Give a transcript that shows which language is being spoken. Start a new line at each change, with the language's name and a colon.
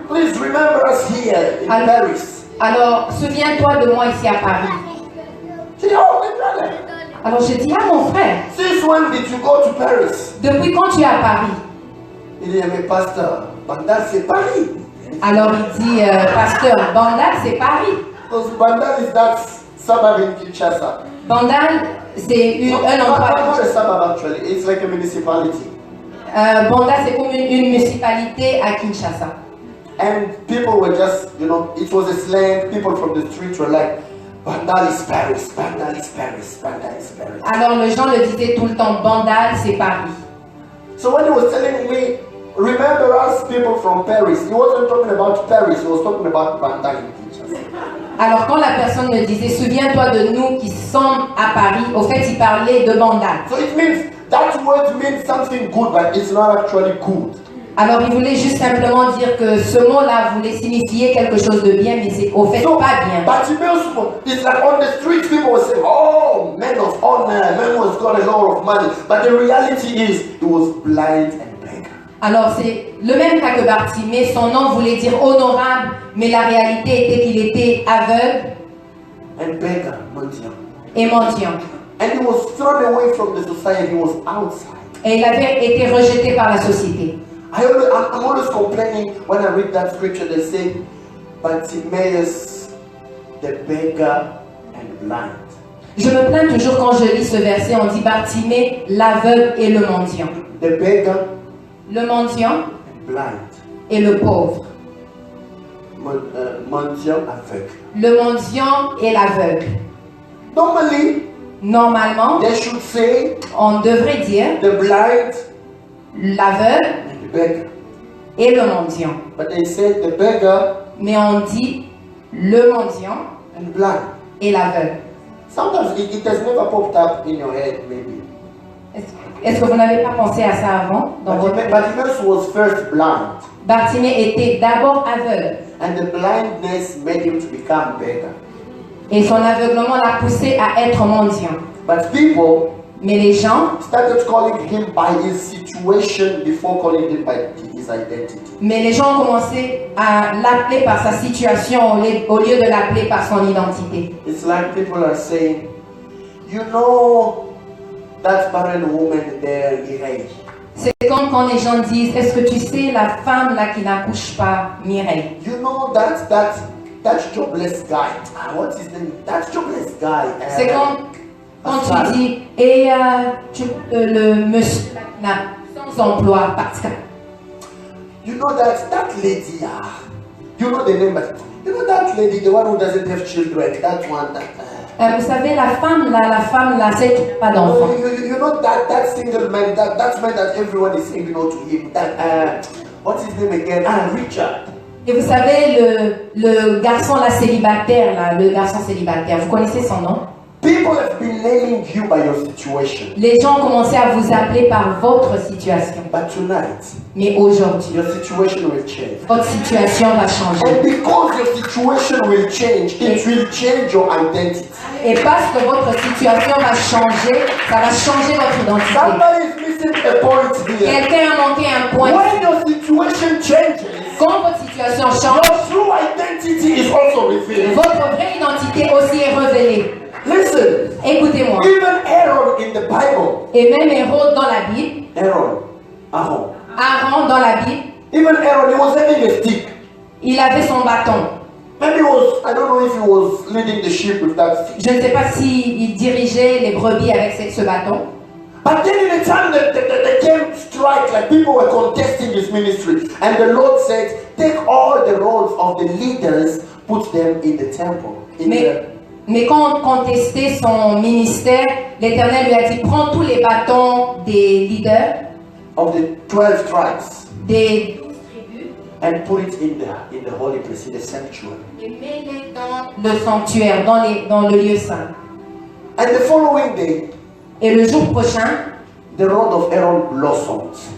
English: Please remember us here in Paris.
French: Alors, souviens-toi de moi ici à Paris.
English: She said, oh, my brother.
French: Alors, je dis, ah, mon frère,
English: Since when did you go to Paris?
French: depuis quand tu es à Paris? Il dit, mais pasteur, Bandar, c'est Paris. Alors, il dit, pasteur, Bandal, c'est Paris.
English: Because Bandar is that suburb in Kinshasa.
French: Bandal, c'est un endroit.
English: Not a suburb actually, it's like a municipality.
French: Bandal, c'est comme une municipalité à Kinshasa.
English: And people were just, you know, it was a slang. People from the streets were like, Bandar is Paris, Bandar is Paris, Bandar is Paris.
French: Alors, les gens le disaient tout le temps, Bandal, c'est Paris.
English: So when he was telling me, remember us people from Paris, he wasn't talking about Paris, he was talking about Bandar in Kinshasa.
French: Alors, quand la personne me disait, souviens-toi de nous qui sommes à Paris, au fait, il parlait de Bandal.
English: So it means, that word means something good, but it's not actually good.
French: Alors, il voulait juste simplement dire que ce mot-là voulait signifier quelque chose de bien, mais c'est au fait pas bien.
English: Bartimaeus, it's like on the streets people will say, oh, man of honor, man who's got a lot of money. But the reality is, he was blind and beggar.
French: Alors, c'est le même cas que Bartimée, son nom voulait dire honorable, mais la réalité était qu'il était aveugle
English: And beggar, mendiant.
French: et mendiant.
English: And he was thrown away from the society, he was outside.
French: Et il avait été rejeté par la société.
English: I'm always complaining when I read that scripture, they say, Bartimaeus, the beggar and blind.
French: Je me plains toujours quand je lis ce verset, on dit Bartimée, l'aveugle et le mendiant.
English: The beggar
French: Le mendiant
English: and blind.
French: et le pauvre. Mendiant aveugle. Le mendiant et l'aveugle.
English: Normally,
French: Normalement,
English: they should say
French: on devrait dire
English: the blind
French: l'aveugle
English: and the beggar.
French: et le mendiant.
English: But they said the beggar
French: Mais on dit le mendiant
English: and blind.
French: et l'aveugle.
English: Sometimes it has never popped up in your head, maybe.
French: Est-ce que vous n'avez pas pensé à ça avant dans votre...
English: Bartimaeus was first blind,
French: Bartimée était d'abord aveugle
English: and the blindness made him to become beggar.
French: et son aveuglement l'a poussé à être mendiant.
English: But people
French: Mais les gens,
English: started calling him by his situation before calling him by his identity.
French: ont commencé à l'appeler par sa situation au lieu de l'appeler par son identité.
English: It's like people are saying, you know that barren woman there, Mireille.
French: C'est comme quand les gens disent, est-ce que tu sais la femme là qui n'accouche pas, Mireille?
English: You know that jobless guy. What's his name? That jobless guy.
French: C'est comme quand tu dis, et le monsieur n'a sans emploi parce que...
English: You know that lady, you know the name, but you know that lady, the one who doesn't have children, that one that.
French: Vous savez, la femme là, c'est qui n'a pas d'enfant.
English: You know that single man, that man that everyone is saying no to him. That what's his name again? Richard.
French: Et vous savez, le garçon là célibataire, le garçon célibataire, vous connaissez son nom?
English: People have been naming you by your situation.
French: Les gens ont commencé à vous appeler par votre situation.
English: But tonight,
French: Mais aujourd'hui,
English: your situation will change.
French: votre situation va changer.
English: And because your situation will change, it will change your identity.
French: Et parce que votre situation va changer, ça va changer votre identité.
English: Somebody is missing a point here.
French: Quelqu'un a manqué un point.
English: When your situation changes,
French: Quand votre situation change,
English: your true identity is also revealed.
French: votre vraie identité aussi est révélée.
English: Listen,
French: Écoutez-moi.
English: even Aaron in the Bible,
French: Et même Hérode dans la Bible,
English: Aaron,
French: Aaron dans la Bible,
English: even Aaron, he was having a stick.
French: il avait son bâton.
English: Maybe I don't know if he was leading the sheep with that stick.
French: Je ne sais pas s'il dirigeait les brebis avec ce bâton.
English: But then in the time that they came strike, like people were contesting his ministry, and the Lord said, take all the roles of the leaders, put them in the temple.
French: Mais quand on contestait son ministère, l'Éternel lui a dit, prends tous les bâtons des leaders,
English: of the 12 tribes,
French: des
English: and put it in the holy place, in the sanctuary.
French: et mets-les dans le sanctuaire, dans le lieu saint.
English: And the following day,
French: Et le jour prochain,
English: the rod of Aaron blossomed.